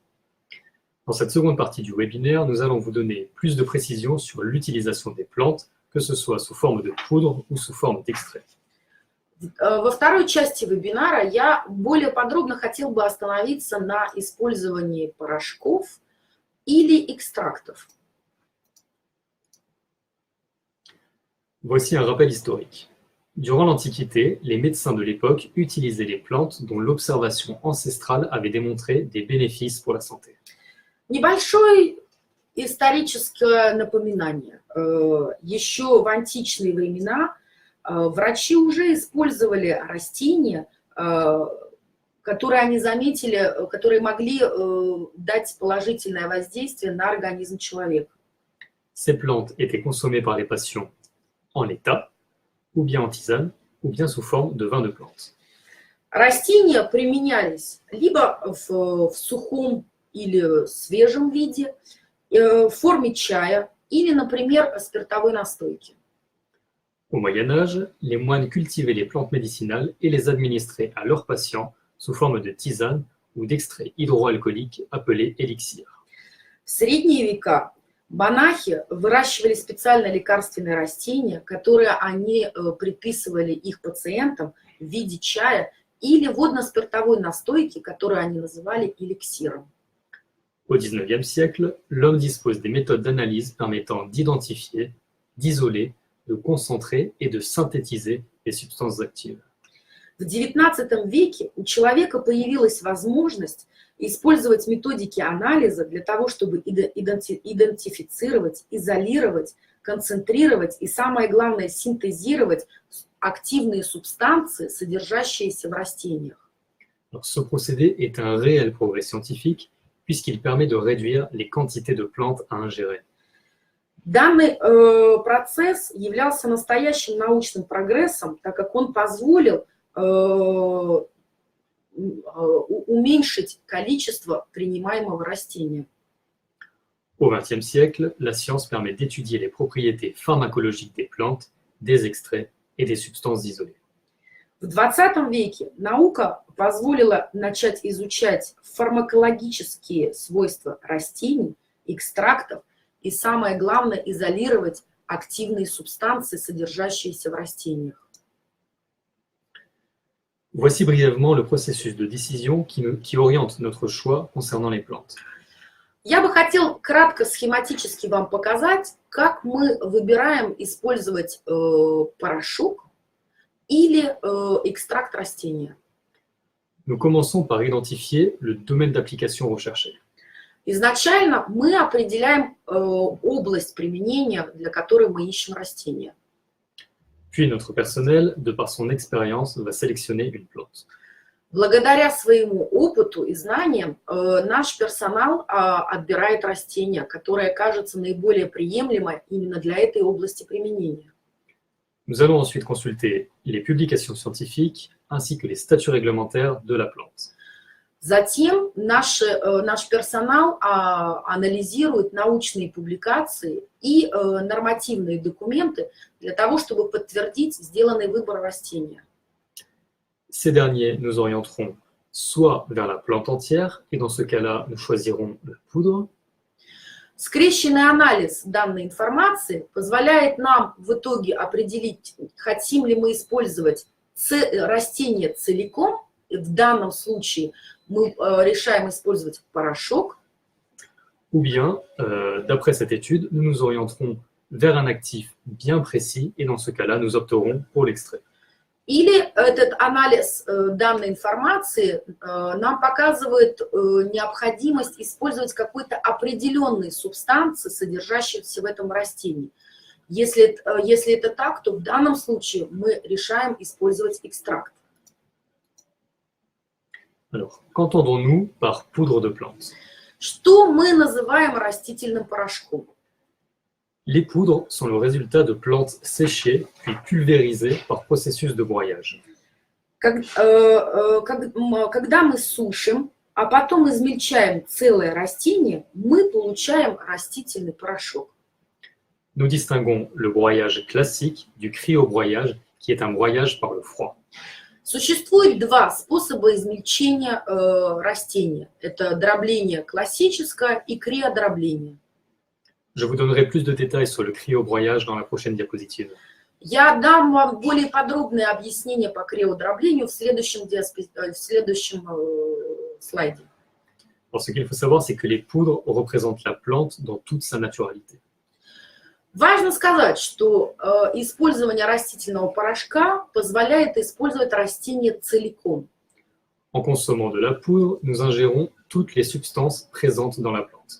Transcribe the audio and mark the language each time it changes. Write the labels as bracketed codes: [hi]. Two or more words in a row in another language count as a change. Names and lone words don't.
[fr] Dans cette seconde partie du webinaire, nous allons vous donner plus de précisions sur l'utilisation des plantes, que ce soit sous forme de poudre ou sous forme d'extrait. [ru] Во второй части вебинара я более подробно хотел бы остановиться на использовании порошков или экстрактов. [fr] Voici un rappel historique. Durant l'Antiquité, les médecins de l'époque utilisaient les plantes dont l'observation ancestrale avait démontré des bénéfices pour la santé. [ru] Небольшое историческое напоминание. Еще в античные времена врачи уже использовали растения, которые они заметили, которые могли дать положительное воздействие на организм человека. [fr] Ces plantes étaient consommées par les patients en l'état, ou bien en tisane, ou bien sous forme de vin de plante. [ru] Растения применялись либо в сухом или свежем виде, в форме чая или, например, спиртовой настойки. [fr] Au Moyen Âge, les moines cultivaient les plantes médicinales et les administraient à leurs patients sous forme de tisane ou d'extraits hydroalcooliques appelés élixirs. [ru] В средние века монахи выращивали специально лекарственные растения, которые они предписывали их пациентам в виде чая или водно-спиртовой настойки, которую они называли эликсиром. [fr] Au XIXe siècle, l'homme dispose des méthodes d'analyse permettant d'identifier, d'isoler, de concentrer et de synthétiser les substances actives. [ru] В XIX веке у человека появилась возможность использовать методики анализа для того, чтобы идентифицировать, изолировать, концентрировать и, самое главное, синтезировать активные субстанции, содержащиеся в растениях. [fr] Alors, ce procédé est un réel progrès scientifique puisqu'il permet de réduire les quantités de plantes à ingérer. [ru] Данный процесс являлся настоящим научным прогрессом, так как он позволил уменьшить количество принимаемого растения. [fr] Au XXe siècle, la science permet d'étudier les propriétés pharmacologiques des plantes, des extraits et des substances isolées. [ru] В XX веке наука позволила начать изучать фармакологические свойства растений, экстрактов и, самое главное, изолировать активные субстанции, содержащиеся в растениях. [fr] Voici brièvement le processus de décision qui oriente notre choix concernant les plantes. [ru] Я бы хотел кратко схематически вам показать, как мы выбираем использовать порошок или экстракт растения. [fr] Nous commençons par identifier le domaine d'application recherché. [ru] Изначально мы определяем область применения, для которой мы ищем растения. [fr] Puis notre personnel, de par son expérience, va sélectionner une plante. [ru] Благодаря своему опыту и знаниям наш персонал отбирает растение, которое кажется наиболее приемлемо именно для этой области применения. [fr] Nous allons ensuite consulter les publications scientifiques ainsi que les statuts réglementaires de la plante. [ru] Затем наш персонал анализирует научные публикации и нормативные документы для того, чтобы подтвердить сделанный выбор растения. [fr] Ces derniers nous orienteront soit vers la plante entière, et dans ce cas-là, nous choisirons la poudre, [ru] Скрещенный анализ данной информации позволяет нам в итоге определить, хотим ли мы использовать растение целиком. В данном случае мы решаем использовать порошок. [fr] ou bien, d'après cette étude, nous nous orienterons vers un actif bien précis, et dans ce cas-là, nous opterons pour l'extrait. [ru] Или этот анализ данной информации нам показывает необходимость использовать какой-то определенной субстанции, содержащейся в этом растении. Если это так, то в данном случае мы решаем использовать экстракт. [fr] Alors, qu'entendons-nous par poudre de plante? [ru] Что мы называем растительным порошком? [fr] Les poudres sont le résultat de plantes séchées puis pulvérisées par processus de broyage. [ru] Когда мы сушим, а потом измельчаем целое растение, мы получаем растительный порошок. [fr] Nous distinguons le broyage classique du cryobroyage, qui est un broyage par le froid. [ru] Существует два способа измельчения растения. Это дробление классическое и криодробление. [fr] Je vous donnerai plus de détails sur le cryobroyage dans la prochaine diapositive. [ru] Я дам вам более подробное объяснение по криодроблению в следующем слайде. [fr] Alors, ce qu'il faut savoir, c'est que les poudres représentent la plante dans toute sa naturalité. [ru] Важно сказать, что использование растительного порошка позволяет использовать растение целиком. [fr] En consommant de la poudre, nous ingérons toutes les substances présentes dans la plante.